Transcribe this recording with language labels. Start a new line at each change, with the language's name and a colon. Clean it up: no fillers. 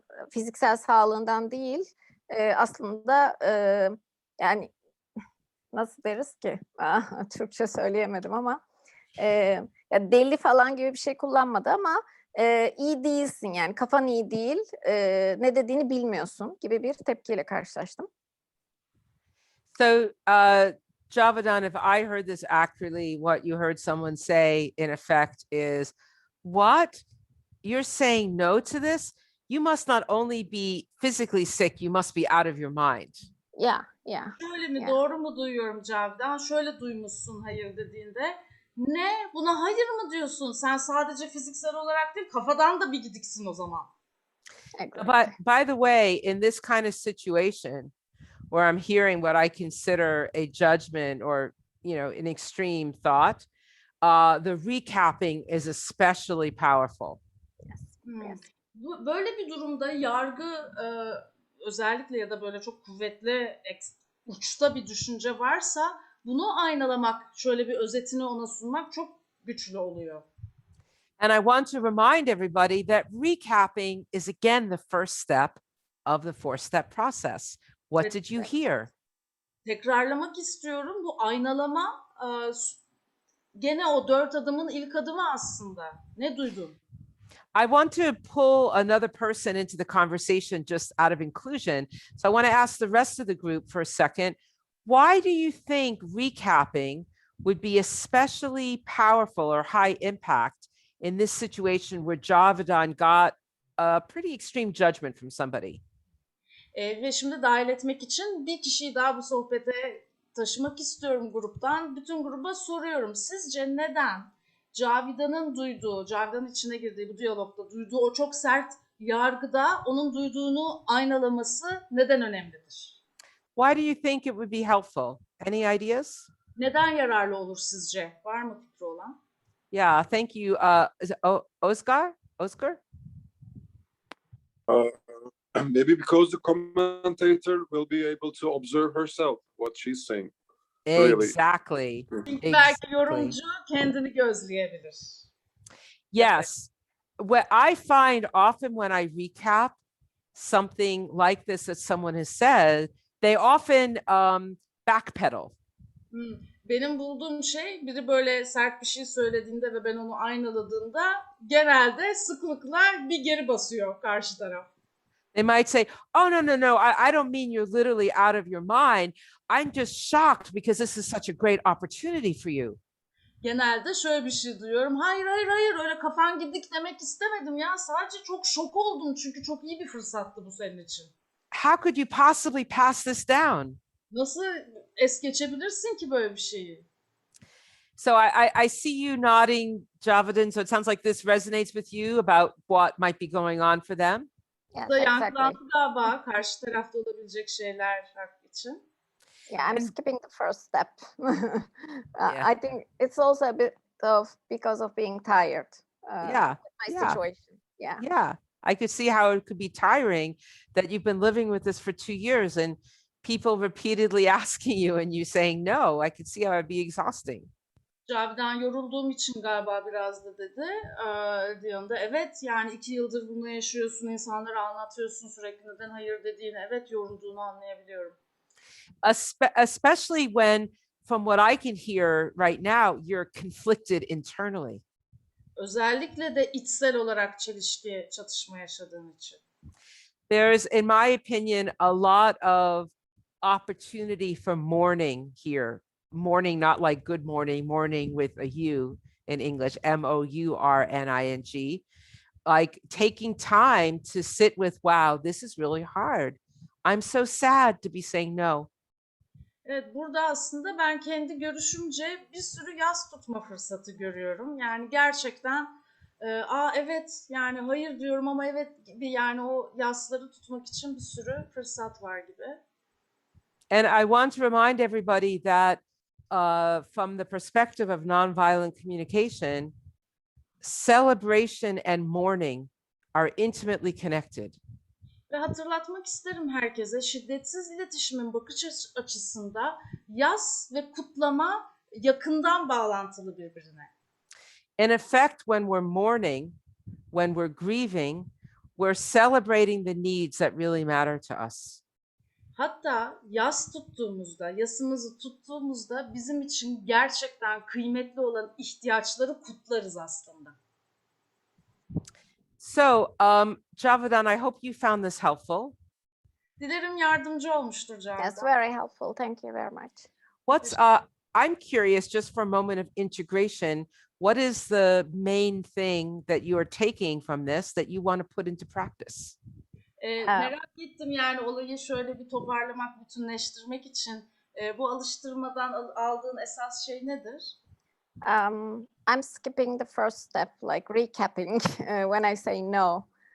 Turkish: Fiziksel sağlığından değil. Aslında yani nasıl deriz ki? Türkçe söyleyemedim ama ya deli falan gibi bir şey kullanmadı ama iyi değilsin, yani kafan iyi değil, ne dediğini bilmiyorsun gibi bir tepkiyle karşılaştım.
English: So, Javadan, if I heard this accurately, what you heard someone say in effect is, what? You're saying no to this? You must not only be physically sick, you must be out of your mind. Yeah, yeah.
Turkish: Şöyle mi,
English: Yeah.
Turkish: doğru mu duyuyorum Cavidan? Şöyle duymuşsun hayır dediğinde. Ne? Buna hayır mı diyorsun? Sen sadece fiziksel olarak değil, kafadan da bir gidiksin o zaman.
English: Exactly. But by the way, in this kind of situation where I'm hearing what I consider a judgment or, an extreme thought, the recapping is especially powerful. Yes.
Turkish: Böyle bir durumda yargı özellikle ya da böyle çok kuvvetli uçta bir düşünce varsa bunu aynalamak, şöyle bir özetini ona sunmak çok güçlü oluyor.
English: And I want to remind everybody that recapping is again the first step of the 4-step process. What did you hear?
Turkish: Tekrarlamak istiyorum. Bu aynalama gene o 4 adımın ilk adımı aslında. Ne duydun?
English: I want to pull another person into the conversation just out of inclusion. So I want to ask the rest of the group for a second. Why do you think recapping would be especially powerful or high impact in this situation where Javadan got a pretty extreme judgment from somebody?
Turkish: Ve şimdi dahil etmek için bir kişiyi daha bu sohbete taşımak istiyorum gruptan. Bütün gruba soruyorum. Sizce neden Cavidan'ın içine girdiği bu diyalogda duyduğu o çok sert yargıda onun duyduğunu aynalaması neden önemlidir?
English: Why do you think it would be helpful? Any ideas?
Turkish: Neden yararlı olur sizce? Var mı fikri olan?
English: Yeah, thank you. Is it Oscar? Oscar? Maybe because the commentator will be able to observe herself, what she's saying. Really. Exactly.
Turkish: Çünkü belki yorumcu kendini gözleyebilir.
English: Yes. What I find often when I recap something like this that someone has said, they often backpedal.
Turkish: Benim bulduğum şey, biri böyle sert bir şey söylediğinde ve ben onu aynaladığımda genelde sıklıkla bir geri basıyor karşı taraf.
English: They might say, oh, no, I don't mean you're literally out of your mind. I'm just shocked because this is such a great opportunity for you.
Turkish: Genelde şöyle bir şey duyuyorum. Hayır, öyle kafan gidik demek istemedim ya. Sadece çok şok oldum çünkü çok iyi bir fırsattı bu senin için.
English: How could you possibly pass this down?
Turkish: Nasıl es geçebilirsin ki böyle bir şeyi?
English: So I see you nodding, Javadan. So it sounds like this resonates with you about what might be going on for them. Yes,
Turkish: Da
English: exactly.
Turkish: yankılandı galiba karşı tarafta olabilecek şeyler için.
English: Yeah, I'm skipping the first step. Yeah. I think it's also a bit of because of being tired. Yeah. My Yeah. situation. Yeah. Yeah. I could see how it could be tiring that you've been living with this for 2 years and people repeatedly asking you and you saying no. I could see how it'd be exhausting.
Turkish: Cavidan yorulduğum için galiba biraz da dedi. Diyan da evet yani 2 yıldır bunu yaşıyorsun, insanlara anlatıyorsun sürekli neden hayır dediğini, evet yorulduğunu anlayabiliyorum.
English: Especially when, from what I can hear right now, you're conflicted internally.
Turkish: Özellikle de içsel olarak çatışma yaşadığın için.
English: There's, in my opinion, a lot of opportunity for mourning here. Mourning, not like good morning, mourning with a U in English, mourning, like taking time to sit with, wow, this is really hard. I'm so sad to be saying no.
Turkish: Evet, burada aslında ben kendi görüşümce bir sürü yas tutma fırsatı görüyorum. Yani gerçekten evet yani hayır diyorum ama evet gibi, yani o yasları tutmak için bir sürü fırsat var gibi.
English: And I want to remind everybody that from the perspective of nonviolent communication, celebration and mourning are intimately connected.
Turkish: Ve hatırlatmak isterim herkese, şiddetsiz iletişimin bakış açısında yas ve kutlama yakından bağlantılı birbirine.
English: In effect, when we're mourning, when we're grieving, we're celebrating the needs that really matter to us.
Turkish: Hatta yasımızı tuttuğumuzda bizim için gerçekten kıymetli olan ihtiyaçları kutlarız aslında.
English: So, Javadan, I hope you found this helpful.
Turkish: Dilerim yardımcı olmuştur
English: That's
Turkish: Cavidan.
English: very helpful. Thank you very much. What's I'm curious, just for a moment of integration, what is the main thing that you are taking from this that you want to put into practice?
Turkish: Merak ettim yani olayı şöyle bir toparlamak, bütünleştirmek için bu alıştırmadan aldığın esas şey nedir?
English: I'm skipping the first step, like recapping when I say no.